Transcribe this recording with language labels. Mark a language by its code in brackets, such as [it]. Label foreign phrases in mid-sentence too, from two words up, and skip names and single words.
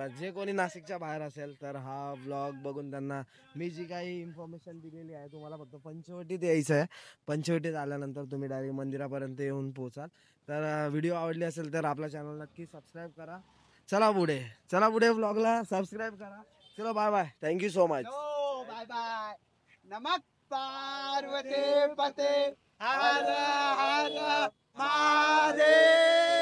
[mr] जे कोणी नाशिकच्या बाहेर असेल तर हा ब्लॉग बघून त्यांना मी जी काही इन्फॉर्मेशन दिलेली आहे, तुम्हाला फक्त पंचवटीत यायचं आहे. पंचवटीत आल्यानंतर तुम्ही डायरेक्ट मंदिरापर्यंत येऊन पोहोचाल. तर व्हिडिओ आवडली असेल तर आपल्या चॅनल नक्की सबस्क्राईब करा. चला पुढे ब्लॉगला सबस्क्राईब करा. [en] चलो bye bye, thank you so much. bye bye. [sa] नमक पार्वती पते हर हर महादेव.